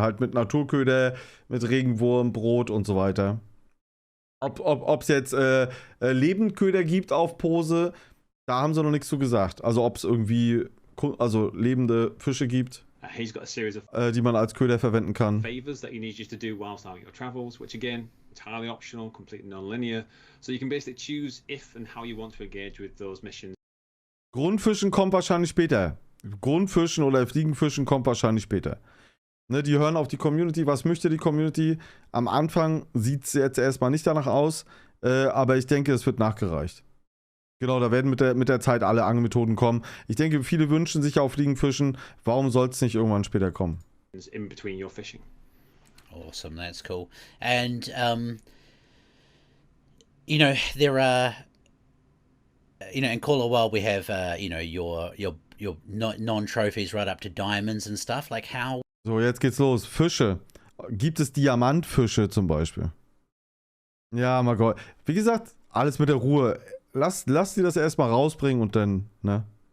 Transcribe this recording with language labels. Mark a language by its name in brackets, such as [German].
[German] Halt mit Naturköder, mit Regenwurm, Brot und so weiter. Ob es jetzt Lebendköder gibt auf Pose, da haben sie noch nichts zu gesagt. Also ob es irgendwie lebende Fische gibt, [English] He's got a series of [German] die man als Köder verwenden kann. [English] favors that he needs you to do whilst out on your travels, which again, entirely optional, completely non-linear. So you can basically choose if and how you want to engage with those missions. [German] Grundfischen kommt wahrscheinlich später. Grundfischen oder Fliegenfischen kommt wahrscheinlich später. Ne, die hören auf die Community. Was möchte die Community? Am Anfang sieht es jetzt erstmal nicht danach aus, aber ich denke, es wird nachgereicht. Genau, da werden mit der Zeit alle Angelmethoden kommen. Ich denke, viele wünschen sich auf Fliegenfischen. Warum soll es nicht irgendwann später kommen? [English] In between your fishing. Awesome, that's cool. And there are, in Call of the Wild we have, your non-trophies right up to diamonds and stuff. Like how? [German] So, jetzt geht's los. Fische. Gibt es Diamantfische zum Beispiel? Ja, mein Gott. Wie gesagt, alles mit der Ruhe. Lass die das erstmal rausbringen und dann, ne?